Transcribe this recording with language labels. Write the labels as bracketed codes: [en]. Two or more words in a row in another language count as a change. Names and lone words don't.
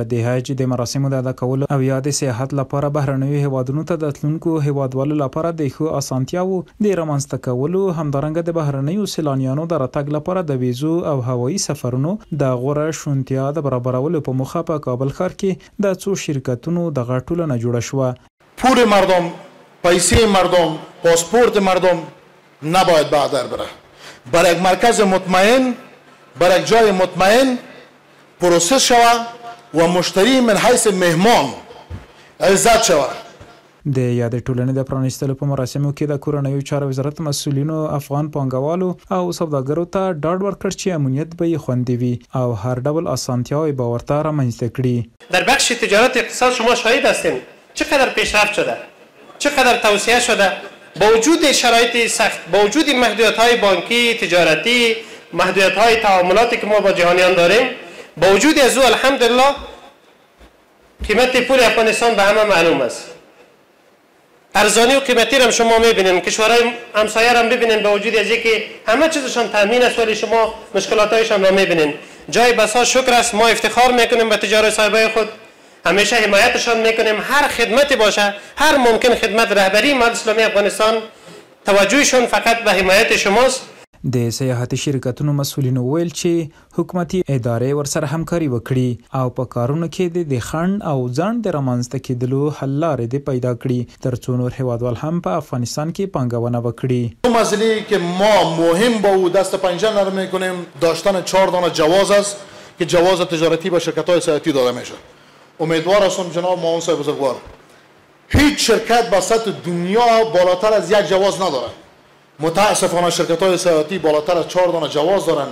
[ps] د حج د مراسمو د ادا کولو او یا د سیاحت لپاره بهرنیو هیوادونو ته د تلونکو هیوادوالو لپاره د ښو اسانتیاوو د رامنځته کولو، همدارنګه د بهرنیو سیلانیانو د راتګ لپاره د ویزو او هوایي سفرونو د غوره شونتیا د برابرولو په موخه په کابل ښار کې د څو شرکتونو دغه ټولنه جوړه شوه. [fa] پول مردم، پیسې مردم، پاسپورت مردم نباید بعد بره. بر یک مرکز مطمئن، بر یک جای مطمئن پروسس شود و مشتری من حیث مهمان عزت شود. [ps] د یاد ټولنې د پرانیستلو په مراسمو کې د کورنیو چارو وزارت مسؤلینو افغان پانګوالو او سوداګرو ته ډاډ ورکړ چې امنیت به خوندي وي او هر ډول اسانتیاوې به ورته رامنځته کړي. [fa] در بخش تجارت اقتصاد شما شاهد هستین چقدر پیشرفت شده، چقدر توسعه شده. با وجود شرایط سخت، با وجود محدودیت‌های بانکی، تجارتی، محدودیت‌های تعاملاتی که ما با جهانیان داریم، با وجود از او الحمدلله قیمت پول افغانستان به همه معلوم است. ارزانی و قیمتی را شما می‌بینید، کشورهای همسایه را می‌بینید با وجود از اینکه همه چیزشان تامین است ولی شما مشکلات‌هایشان را می‌بینید. جای بسا شکر است، ما افتخار می‌کنیم به تجار صاحبای خود، همیشه حمایتشان میکنیم. هر خدمتی باشه، هر ممکن خدمت، رهبری امت اسلامی افغانستان توجهشون فقط به حمایت شماست. [ps] د سیاحتي شرکتونو مسؤلینو ویل چې حکومتي ادارې ورسره همکاري وکړي او په کارونو کې د خنډ او ځنډ د رامنځته کېدلو حل لارې د پیدا کړي ترڅو نور هیوادوال هم په افغانستان کې پانګونه وکړي. [fa] مسئله که ما مهم با او دست پنجه نرم میکنیم داشتن 4 دانه جواز است که جواز تجارتی به شرکت‌های سیاحتی داده میشه. امیدوار هستم جناب معاون صاحب بزرگوار هیچ شرکت به سطح دنیا بالاتر از یک جواز نداره. متاسفانه شرکت‌های سیاحتی بالاتر از 4 دانه جواز دارن.